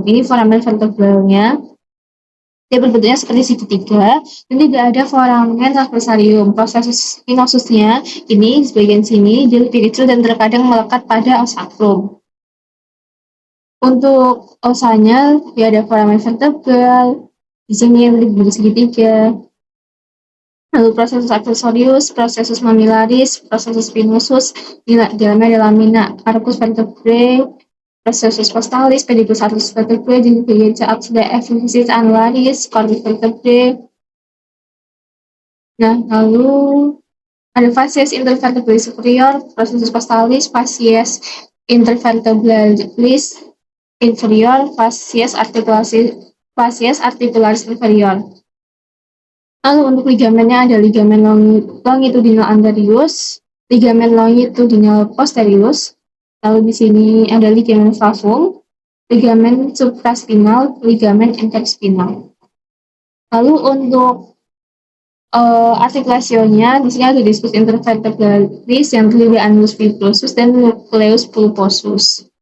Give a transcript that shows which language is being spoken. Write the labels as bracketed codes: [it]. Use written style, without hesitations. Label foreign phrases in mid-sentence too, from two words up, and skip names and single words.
[id] Ini foramen vertebralnya. Dia berbentuknya seperti segitiga dan tidak ada [la] foramen transversarium. [id] Proses spinosusnya ini sebagian sini dia lebih kecil dan terkadang melekat pada [la] os sacrum. [id] Untuk osanya dia ada foramen vertebral, di sini lebih segitiga. [la] Lalu processus accessorius, processus mammillaris, processus spinosus, [id] di dalamnya ada [la] lamina arcus vertebrae, processus costalis, pedicus arcus vertebrae, [id] dan bagian [la] axilla epiphysis annularis, corpus vertebrae. [id] Nah, lalu ada [la] facies intervertebrali superior, processus costalis, facies intervertebralis inferior, facies articularis inferior. [id] Lalu untuk ligamennya ada ligamen longitudinal anterius, ligamen longitudinal posterius. Lalu di sini ada ligamen flavum, ligamen supraspinal, ligamen interspinal. Lalu untuk artikulasionya di sini ada diskus intervertebralis yang terdiri dari [la] annulus fibrosus [id] dan [la] nucleus pulposus.